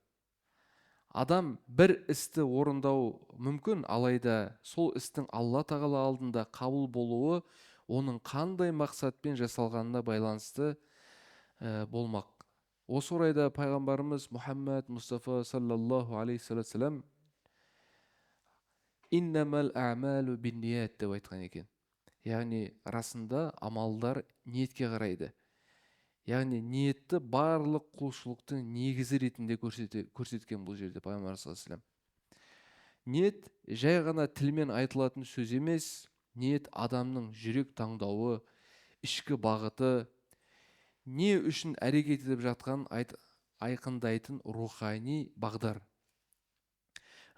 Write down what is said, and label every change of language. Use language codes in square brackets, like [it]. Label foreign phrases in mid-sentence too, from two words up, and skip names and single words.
[kk] Адам бір істі орындау мүмкін, алайда сол істің Алла тағала алдында қабыл болуы оның қандай мақсатпен жасалғанына байланысты болмақ. Осы орайда пайғамбарымыз Мұхаммад Мұстафа [ar] صلى الله عليه وسلم إنما الأعمال بالنيات [kk] деп айтқан екен. Яғни расында амалдар ниетке қарайды. Яғни ниетті барлық құлшылықтың негізі ретінде көрсеткен бұл жерде пайғамбар [ar] صلى الله عليه وسلم. [kk] Ниет жай ғана тілмен айтылатын сөз емес, ниет адамның жүрек таңдауы, ішкі бағыты, не үшін әрекет етіп жатқанын айқындайтын рухани бағдар.